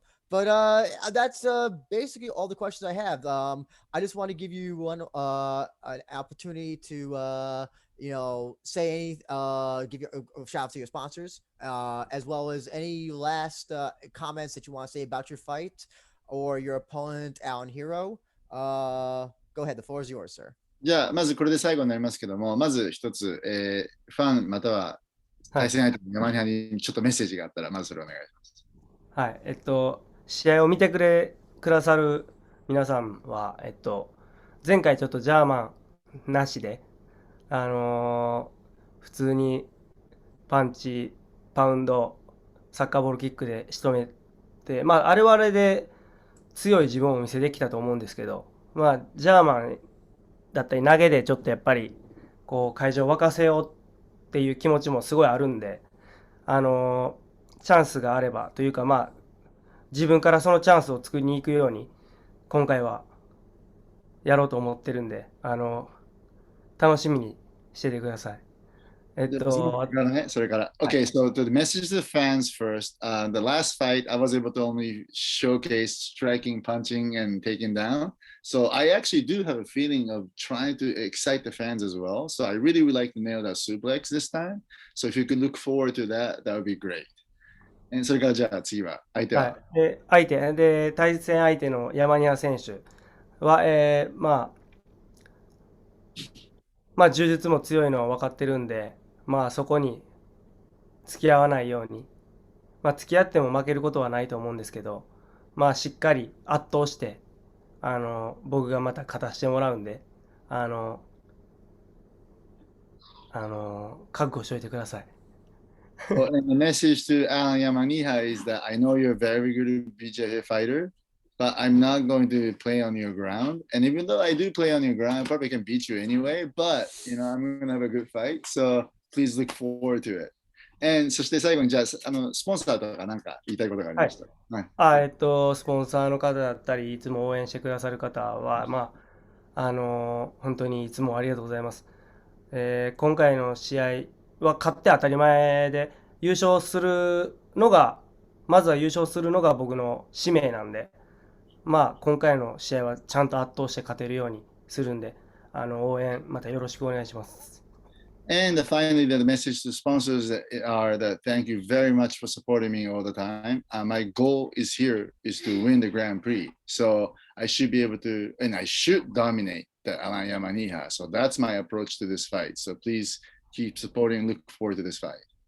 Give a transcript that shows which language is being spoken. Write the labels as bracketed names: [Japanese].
[English] But that's basically all the questions I have. I just want to give you an opportunity to say give you a shout out to your sponsors, as well as any last comments that you want to say about your fight or your opponent, Alan Hero. Go ahead. The floor is yours, sir. [Japanese] じゃあ、まずこれで最後になりますけども、まず一つ、ファンまたは対戦相手の山根にちょっとメッセージがあったら、まずそれお願いします。はい、試合を見てくださる皆さんは、前回ちょっとジャーマンなしで、普通にパンチ、パウンド、サッカーボールキックで仕留めて、まあ、あれはあれで強い自分をお見せできたと思うんですけど、まあ、ジャーマンだったり投げでちょっとやっぱり、こう、会場を沸かせようっていう気持ちもすごいあるんで、チャンスがあればというか、まあ、自分からそのチャンスを作りに行くように、今回はやろうと思ってるんで、楽しみにしててください。でそれからね、それから。 [English] Okay, so to the message to the fans first. The last fight, I was able to only showcase striking, punching, and taking down. So I actually do have a feeling of trying to excite the fans as well. So I really would like to nail that suplex this time. So if you could look forward to that, that would be great. [Japanese] それからじゃあ次は、相手はは。い、対戦相手の山庭選手は、まあ、柔術も強いのは分かってるんで、まあ、そこに付き合わないように、まあ、付き合っても負けることはないと思うんですけど、まあ、しっかり圧倒して、僕がまた勝たせてもらうんで、あの、覚悟しておいてください。 [English] Well, and the message to Alan Yamaniha is that I know you're a very good BJJ fighter, but I'm not going to play on your ground. And even though I do play on your ground, I probably can beat you anyway. But I'm going to have a good fight. So please look forward to it. And [Japanese] そして最後にじゃあ、スポンサーとかなんか言いたいことがありはい。ました。はい。スポンサーの方だったり、いつも応援してくださる方は、まあ、本当にいつもありがとうございます。今回の試合は勝って当たり前で、優勝するのが、まずは優勝するのが僕の使命なんで、まあ、今回の試合はちゃんと圧倒して勝てるようにするんで、応援またよろしくお願いします。 [English] And finally, the message to sponsors are that thank you very much for supporting me all the time. My goal is here is to win the Grand Prix. So I should be able to, and I should dominate the Alan Yamaniha. So that's my approach to this fight. So please keep supporting. Look forward to this fight.